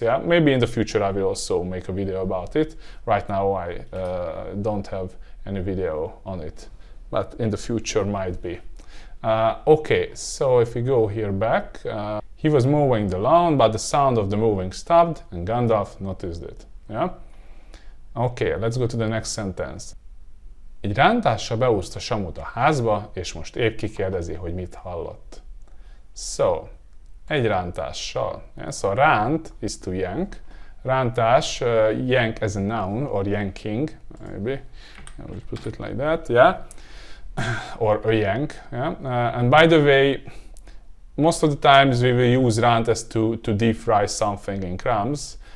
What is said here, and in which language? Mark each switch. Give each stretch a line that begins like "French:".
English: Yeah, maybe in the future I will also make a video about it. Right now I don't have any video on it, but in the future might be. Okay, so if we go here back, he was mowing the lawn, but the sound of the mowing stopped, and Gandalf noticed it. Yeah. Okay, let's go to the next sentence.
Hungarian: Egy rántással beúszta Samut a házba, és most épp kikérdezi, hogy mit hallott.
English: So,
Hungarian: egy rántással.
English: Yeah? So, ránt is to yank. Rántás, yank as a noun, or yanking, maybe. I would put it like that, yeah. Or a yank, yeah. And by the way, most of the times we will use ránt as to deep fry something in crumbs.